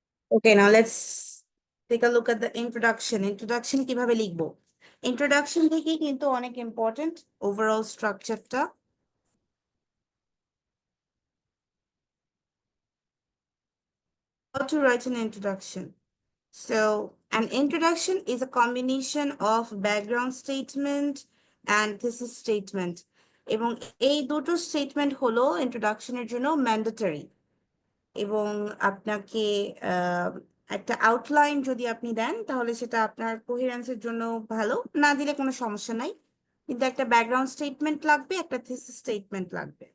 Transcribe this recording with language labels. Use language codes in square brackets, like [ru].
[en] Okay, now let's take a look at the introduction. [bn] Introduction কিভাবে লিখবো? Introduction থেকে কিন্তু অনেক ইম্পর্টেন্ট ওভারঅল স্ট্রাকচারটা। [en] How to write an introduction? So, an introduction is a combination of background statement and thesis statement. [bn] এবং এই দুটো statement হলো ইন্ট্রোডাকশনের জন্য ম্যান্ডেটরি। এবং আপনাকে একটা আউটলাইন যদি আপনি দেন তাহলে সেটা আপনার কোহেরেন্সের জন্য ভালো, না দিলে কোনো সমস্যা নাই, কিন্তু একটা ব্যাকগ্রাউন্ড স্টেটমেন্ট লাগবে, একটা থিসিস স্টেটমেন্ট লাগবে।